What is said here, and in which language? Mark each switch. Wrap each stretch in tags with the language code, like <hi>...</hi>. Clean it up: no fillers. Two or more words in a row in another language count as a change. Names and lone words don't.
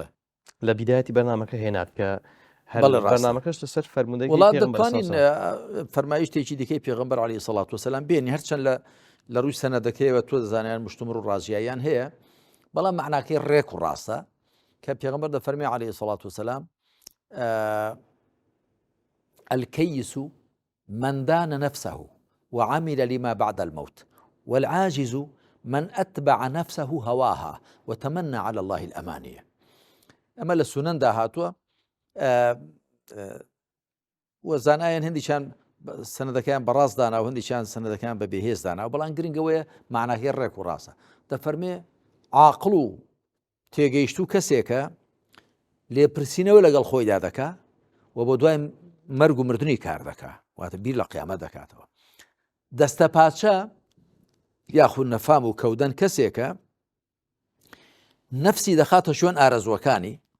<ckb>لە بیدایەتی بەرنامەکە هێنات کە بەرنامەکەش لەسەر فەرموودەی وڵات دەتوانین فەرمایشتێکی دیکەی پێغەمبەر</ckb> <ar>عەلەیهی سەڵات وسەلام</ar> <ckb>بێنی هەرچەند لە ڕووی سەنەدەکەیەوە تۆ دەزانیان مشتومڕ و ڕازیاییان هەیە بەڵام معناکەی ڕێک و ڕاستە کە پێغەمبەر دەفەرمێ</ckb> <ar>عەلەیهی سەڵات وسەلام الكيس من دان نفسه وعمل لما بعد الموت والعاجز من أتبع نفسه هواها وتمنى على الله الأمانية</ar> <ckb>ئەمە لە سونەندا هاتووە وەزانایان هەندیشان سەنەدەکەیان بەڕاست دانا و هەندیشان سەنەدەکەیان بە بێهێز دانا و بەڵام گرنگەوەیە معناکەی ڕێک و ڕاستە دەفەرمێ عاقڵ و تێگەیشتوو کەسێکە لێپرسینەوە لەگەڵ خۆیدا دەکا و بۆ دوای مەرگ و مردنی کار دەکا واتە بیر لە قیامەت دەکاتەوە دەستە پاچە یاخود نەفام و کەودەن کەسێکە نەفسی دەخاتە شوێن ئارەزوەکانی</ckb>